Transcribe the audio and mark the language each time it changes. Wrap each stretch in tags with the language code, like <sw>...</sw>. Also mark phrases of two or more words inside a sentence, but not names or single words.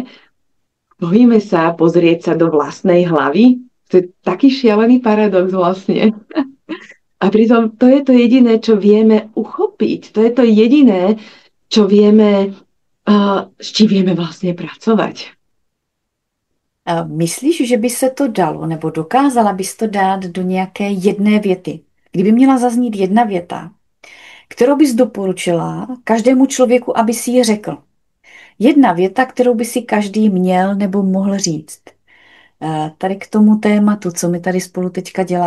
<sk>Bojíme sa pozrieť sa do vlastnej hlavy. To je taký šialený paradox vlastne. A pritom to je to jediné, čo vieme uchopiť. To je to jediné, čo vieme, s čím vieme vlastne pracovať.</sk> <cs>Myslíš, že by se to dalo, nebo dokázala bys to dát do nějaké jedné věty? Kdyby měla zaznít jedna věta, kterou bys doporučila každému člověku, aby si ji řekl. Jedna věta, kterou by si každý měl nebo mohl říct. Tady k tomu tématu, co my tady spolu teďka děláme.</cs>